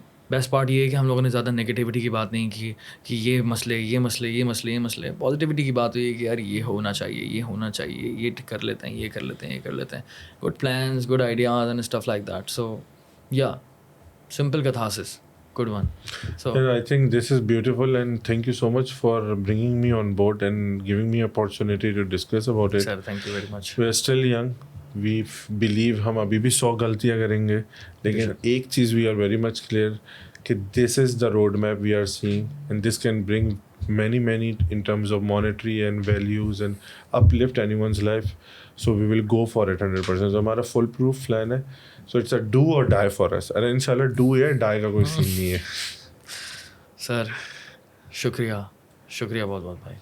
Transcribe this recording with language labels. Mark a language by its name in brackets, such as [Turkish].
[Hindi] Best part ये है कि हम लोगों ने ज़्यादा नेगेटिविटी की बात नहीं की कि ये मसले. पॉजिटिविटी की बात हुई है कि यार ये होना चाहिए, ये कर लेते हैं. [English] Good plans, good ideas and stuff like that. So yeah simple catharsis, good one. So and I think this is beautiful, and thank you so much for bringing me on board and giving me opportunity to discuss about it. sir, thank you very much. We are still young. We believe [Hindi] हम अभी भी 100 गलतियाँ करेंगे, लेकिन एक चीज़ [English] we are very much clear कि this is the roadmap we are seeing, and this can bring many in terms of monetary and values and uplift anyone's life. So we will go for it 100%. So [Hindi] हमारा [English] full proof plan है. So it's a do or die for us. [Hindi] अरे इंशाल्लाह do या die का कोई scene नहीं है. Sir शुक्रिया बहुत बहुत भाई.